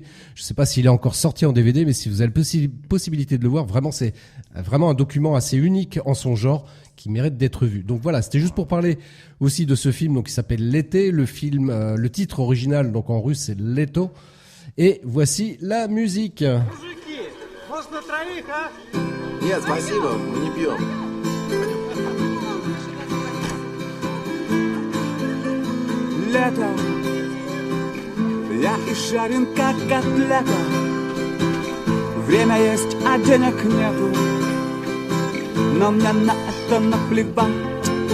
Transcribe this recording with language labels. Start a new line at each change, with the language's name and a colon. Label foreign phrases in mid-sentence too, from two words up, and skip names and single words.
French: Je sais pas s'il est encore sorti en DVD, mais si vous avez la possibilité de le voir, vraiment c'est vraiment un document assez unique en son genre qui mérite d'être vu. Donc voilà, c'était juste pour parler aussi de ce film donc qui s'appelle L'été. Le film, le titre original donc en russe c'est Leto. Et voici la musique.
Russian: Нет, спасибо, мы не пьем. Лето, я изжарен как котлета. Время есть, а денег нету, но мне на это наплевать.